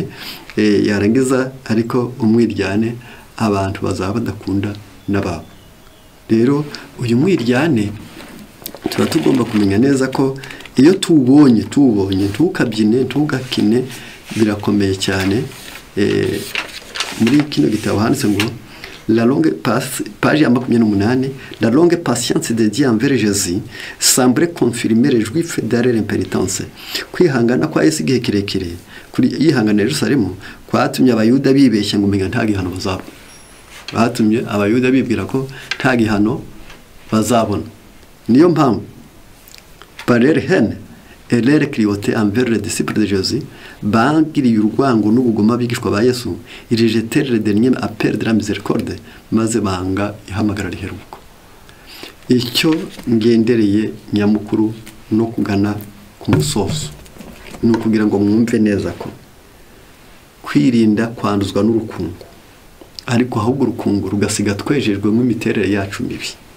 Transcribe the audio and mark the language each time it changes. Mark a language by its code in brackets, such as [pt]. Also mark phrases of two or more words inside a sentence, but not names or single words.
[rw] Yarangiza ariko umwiryane abantu bazaba badakunda n'ababo. Rero uyu mwiryane tuba tugomba kumenya neza ko iyo tubonye tukabyine tugakine birakomeye cyane. Muri kino gitabo handitse ngo [fr] la longue page [rw] ya 28, [fr] la longue patience de Dieu envers Jésus semble confirmer les Juifs de leur impénitence. [rw] Kwihangana kwa Yesu igihe kirekire kuri yihangana Yerusalemu kwatumye abayuda bibeshya ngo menga nta gihano bazaba. Batumye abayuda bibwira ko nta gihano bazabona. Niyo mpamvu [fr] par leur haine et leur cruauté envers les disciples de Jésus [rw] bangiriye urwango n'ubugoma bigishwa ba Yesu, [fr] rejetèrent le dernier appel de la miséricorde, [rw] maze banga ihamagara riheruka. Icyo ngendereye nyamukuru no kugana ku musozo ni ukugira ngo mwumve neza ko kwirinda kwanduzwa n'urukungu, ariko ahubwo urukungu rugasiga twejejwemo imiterere yacu mibi.